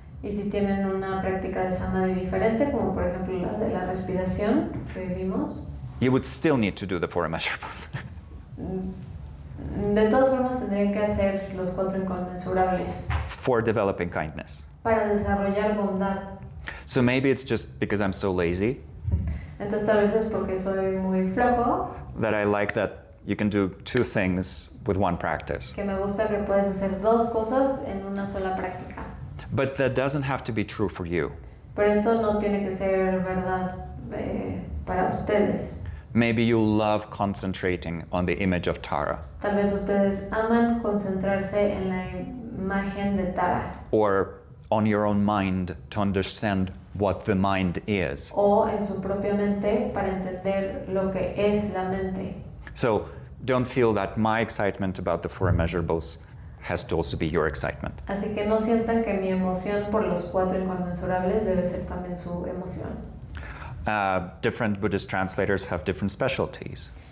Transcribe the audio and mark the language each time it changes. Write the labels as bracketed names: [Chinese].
[Spanish] Y si tienen una práctica de samadhi diferente, como por ejemplo la de la respiración que vimos, [English] you would still need to do the four immeasurables. [Spanish] de todas formas tendrían que hacer los cuatro inconmensurables [English] for developing kindness. [Spanish] para desarrollar bondad. [English] So maybe it's just because I'm so lazy [Spanish] Entonces tal vez es porque soy muy flojo, [English] that I like that you can do two things with one practice. [Spanish] que me gusta que puedes hacer dos cosas en una sola práctica. [English] But that doesn't have to be true for you. [Spanish] Pero esto no tiene que ser verdad para ustedes. [English] Maybe you love concentrating on the image of Tara, [Spanish] Tal vez ustedes aman concentrarse en la imagen de Tara [English] or on your own mind to understand what the mind is. [Spanish] o en su propia mente para entender lo que es la mente. [English] So don't feel that my excitement about the four immeasurables has to also be your excitement. [Spanish] Así que no sientan que mi emoción por los cuatro inconmensurables debe ser también su emoción. [English] Different Buddhist translators have different specialties.